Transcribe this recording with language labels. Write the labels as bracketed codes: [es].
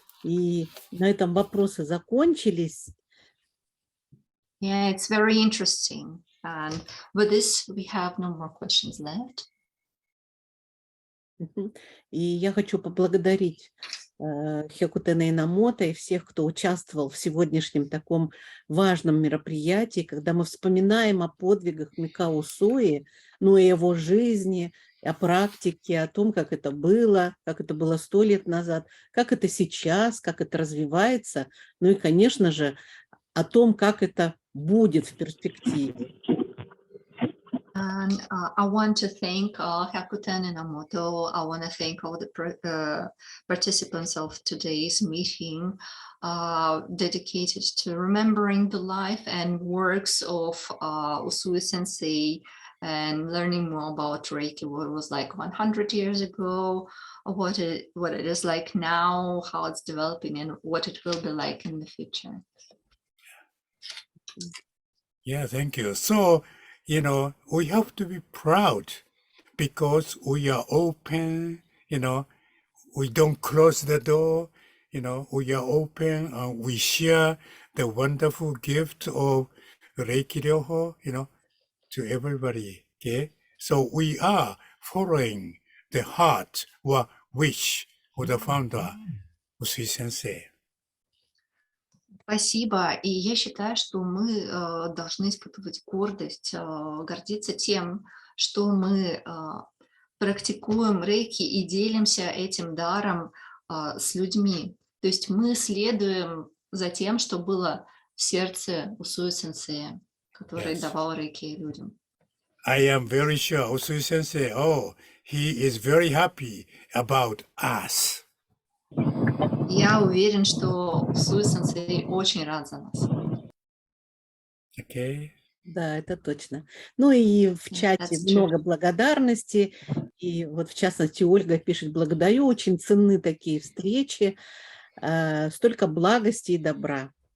[ru] И на этом вопросы закончились. [en] Yeah, it's very interesting. And with this, we have no more questions left. [ru] И я хочу поблагодарить Хёкутена Инамото и всех, кто участвовал в сегодняшнем таком важном мероприятии, когда мы вспоминаем о подвигах Микао Усуи, ну и его жизни, о практике, о том, как это было 100 лет назад, как это сейчас, как это развивается, ну и, конечно же, о том, как это будет в перспективе. [en] And I want to thank Hyakuten Inamoto. I want to thank all the participants of today's meeting dedicated to remembering the life and works of Usui Sensei and learning more about Рэйки, what it was like 100 years ago, what it is like now, how it's developing, and what it will be like in the future. Yeah, thank you. So, we have to be proud because we are open, we don't close the door, we are open and we share the wonderful gift of Рэйки Ryoho, to everybody, okay? So we are following the heart or wish of the founder, Usui Sensei. [ru] Спасибо. И я считаю, что мы должны испытывать гордость, гордиться тем, что мы практикуем рэйки и делимся этим даром с людьми. То есть мы следуем за тем, что было в сердце Усуи Сенсея, который давал рэйки людям. [en] I am very sure Usui Sensei, he is very happy about us. [ru] Я уверен, что Усуи Сенсей очень рад за нас. [en] Okay. [ru] Да, это точно. Ну и в чате много благодарности. И вот в частности Ольга пишет: благодарю, очень ценны такие встречи, столько благости и добра.